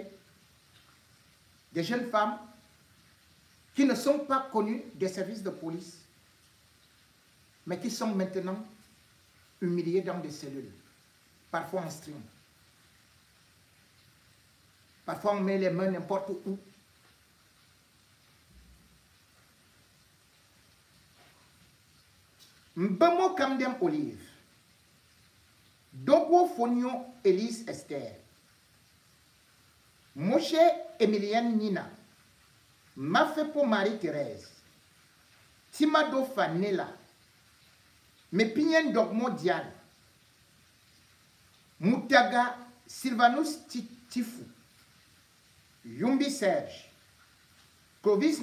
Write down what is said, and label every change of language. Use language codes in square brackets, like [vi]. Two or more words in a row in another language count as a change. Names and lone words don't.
[fr] Des jeunes femmes qui ne sont pas connues des services de police, mais qui sont maintenant humiliées dans des cellules, parfois en stream. Parfois on met les mains n'importe où. Mbemo Kamdem Olive, Dogo Fonio Elise Esther, Moshe Emilienne Nina, Mafepo Marie-Thérèse, Timado Fanela, Mepinyen Dogmo Diane, Moutaga Sylvanus Tifu, Yumbi Serge, Clovis